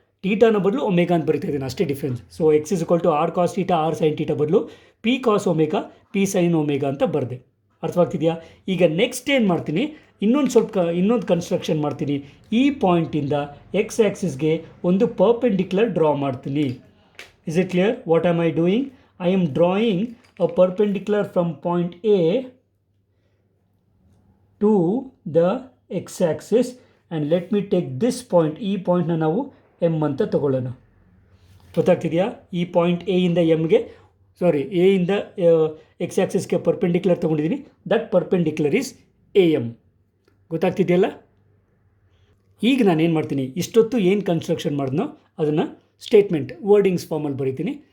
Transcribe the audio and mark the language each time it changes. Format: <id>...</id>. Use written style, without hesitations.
<kn>ಟೀಟಾನ ಬದಲು ಒಮೇಗಾ ಅಂತ ಬರಿತಾ ಇದ್ದೀನಿ, ಅಷ್ಟೇ difference.</kn> <en>So x is equal to r cos theta r sin theta ಬದಲು p cos omega p sin omega ಅಂತ ಬರೆದೆ.</en> <kn>ಅರ್ಥವಾಗ್ತಿದೆಯಾ? ಈಗ ನೆಕ್ಸ್ಟ್ ಏನು ಮಾಡ್ತೀನಿ, ಇನ್ನೊಂದು ಕನ್ಸ್ಟ್ರಕ್ಷನ್ ಮಾಡ್ತೀನಿ. ಈ ಪಾಯಿಂಟಿಂದ ಎಕ್ಸ್ ಆ್ಯಕ್ಸಿಸ್ಗೆ ಒಂದು ಪರ್ಪೆಂಡಿಕ್ಯುಲರ್ ಡ್ರಾ ಮಾಡ್ತೀನಿ.</kn> <en>Is it clear? What am I doing? I am drawing a perpendicular from point A to the x-axis and let me take this point.</en> <kn>ಈ ಪಾಯಿಂಟ್ನ ನಾವು ಎಮ್ ಅಂತ ತಗೊಳ್ಳೋಣ. ಗೊತ್ತಾಗ್ತಿದೆಯಾ? ಈ ಪಾಯಿಂಟ್ ಎ ಇಂದ ಎಮ್ಗೆ, ಎ ಇಂದ ಎಕ್ಸ್ ಆ್ಯಕ್ಸಿಸ್ಗೆ ಪರ್ಪೆಂಡಿಕ್ಯುಲರ್ ತೊಗೊಂಡಿದ್ದೀನಿ.</kn> <en>That perpendicular is A M.</en> <kn>ಗೊತ್ತಾಗ್ತಿದೆಯಲ್ಲ? ಈಗ ನಾನು ಏನು ಮಾಡ್ತೀನಿ, ಇಷ್ಟೊತ್ತು ಏನು ಕನ್ಸ್ಟ್ರಕ್ಷನ್ ಮಾಡಿದ್ನೋ ಅದನ್ನು ಸ್ಟೇಟ್ಮೆಂಟ್ ವರ್ಡಿಂಗ್ಸ್ ಫಾರ್ಮಲ್ಲಿ ಬರೀತೀನಿ.</kn>